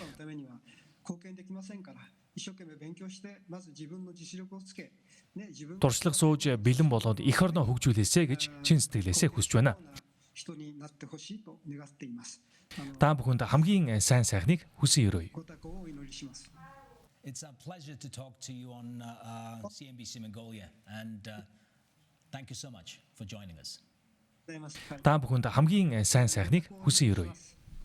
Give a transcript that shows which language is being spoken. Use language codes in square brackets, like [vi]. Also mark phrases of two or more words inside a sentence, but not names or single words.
[mn] Туршлага сууж бэлэн болоод эх орноо хөгжүүлээсэй гэж чин сэтгэлээсээ хүсэж байна. Та бүхэнд хамгийн сайн сайхныг хүсэн өрөөе. [en] It's a pleasure to talk to you on CNBC Mongolia and thank you so much for joining us. [mn] Та бүхэнд хамгийн сайн сайхныг хүсэн өрөөе.